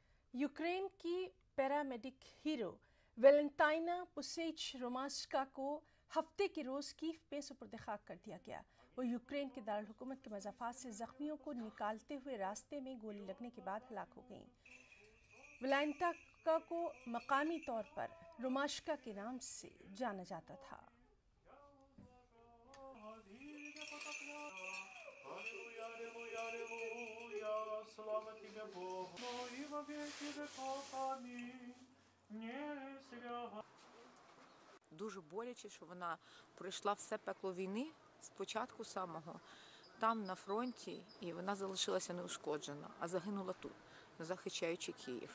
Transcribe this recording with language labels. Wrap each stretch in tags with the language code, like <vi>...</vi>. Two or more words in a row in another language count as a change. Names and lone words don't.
<ur>یوکرین کی پیرامیڈک ہیرو ویلنٹائنا پوسیچ روماشکا کو ہفتے کے روز کیو میں سپرد خاک کر دیا گیا. وہ یوکرین کے دارالحکومت کے مضافات سے زخمیوں کو نکالتے ہوئے راستے میں گولی لگنے کے بعد ہلاک ہو گئیں. ویلنٹائنا کو مقامی طور پر روماشکا کے نام سے جانا جاتا تھا.</ur> <uk>Дуже боляче, що вона пройшла все пекло війни спочатку самого, там на фронті, і вона залишилася неушкоджена, а загинула тут, захищаючи Київ.</uk>